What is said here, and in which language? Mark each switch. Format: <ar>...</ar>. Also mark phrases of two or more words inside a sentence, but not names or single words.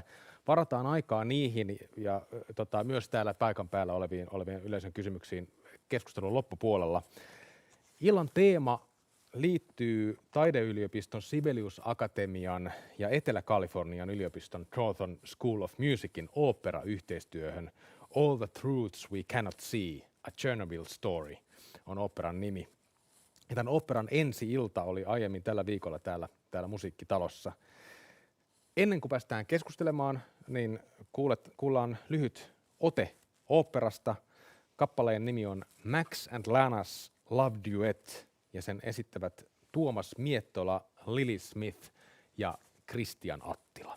<fi>Varataan aikaa niihin ja myös täällä paikan päällä olevien yleisön kysymyksiin keskustelun loppupuolella. Illan teema liittyy Taideyliopiston Sibelius Akatemian ja Etelä-Kalifornian yliopiston Carleton School of Musicin ooppera-yhteistyöhön. All the Truths We Cannot See, A Chernobyl Story on oopperan nimi. Ja tämän oopperan ensi-ilta oli aiemmin tällä viikolla täällä Musiikkitalossa. Ennen kuin päästään keskustelemaan, niin kuullaan lyhyt ote oopperasta. Kappaleen nimi on Max and Lana's Love Duet ja sen esittävät Tuomas Miettola, Lily Smith ja Kristian Attila.</fi>